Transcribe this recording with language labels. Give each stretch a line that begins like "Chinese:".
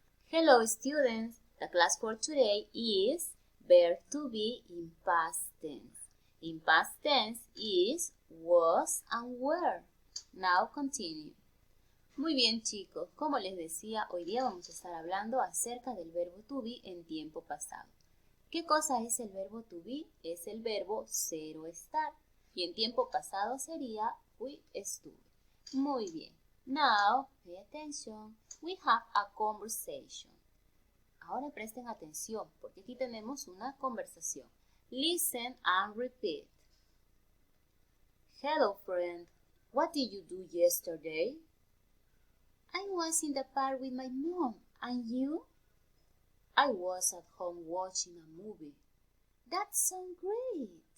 English: Hello students, the class for today is verb to be in past tense. In past tense is was and were. Now continue.
Spanish: Muy bien chicos, como les decía, hoy día vamos a estar hablando acerca del verbo to be en tiempo pasado. ¿Qué cosa es el verbo to be? Es el verbo ser o estar. Y en tiempo pasado sería fui, estuve. Muy bien.
English: Now, pay attention. We have a conversation.
Spanish: Ahora presten atención porque aquí tenemos una conversación.
English: Listen and repeat. Hello friend, what did you do yesterday? I was in the park with my mom. And you? I was at home watching a movie. That sounds great.